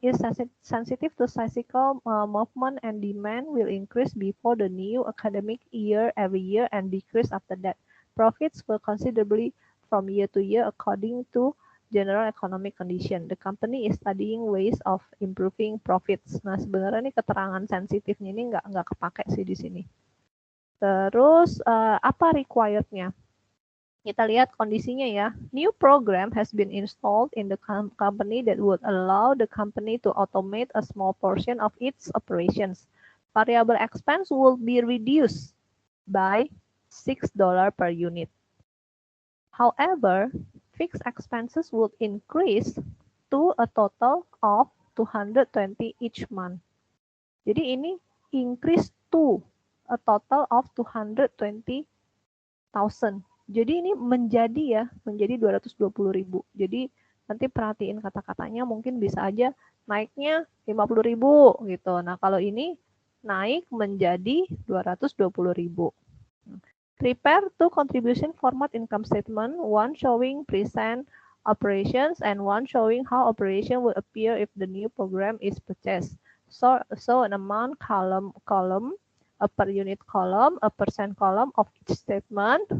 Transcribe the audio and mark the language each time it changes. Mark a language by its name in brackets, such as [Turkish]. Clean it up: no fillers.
[English] is sensitive to cyclical movement and demand will increase before the new academic year every year and decrease after that. Profits will considerably from year to year according to general economic condition. The company is studying ways of improving profits. [Indonesian] Nah, sebenarnya ini keterangan sensitifnya ini nggak kepake sih di sini. Terus apa required-nya? Kita lihat kondisinya ya. [English] New program has been installed in the company that would allow the company to automate a small portion of its operations. Variable expense will be reduced by $6 per unit. However, fixed expenses would increase to a total of 220 each month. [Indonesian] Jadi ini [English] increase to a total of 220,000. [Indonesian] Jadi ini menjadi 220.000. Jadi nanti perhatiin kata-katanya mungkin bisa aja naiknya 50.000 gitu. Nah, kalau ini naik menjadi 220.000. [English] Prepare two contribution format income statement, one showing present operations and one showing how operation will appear if the new program is purchased. So an amount column, a per unit column, a percent column of each statement.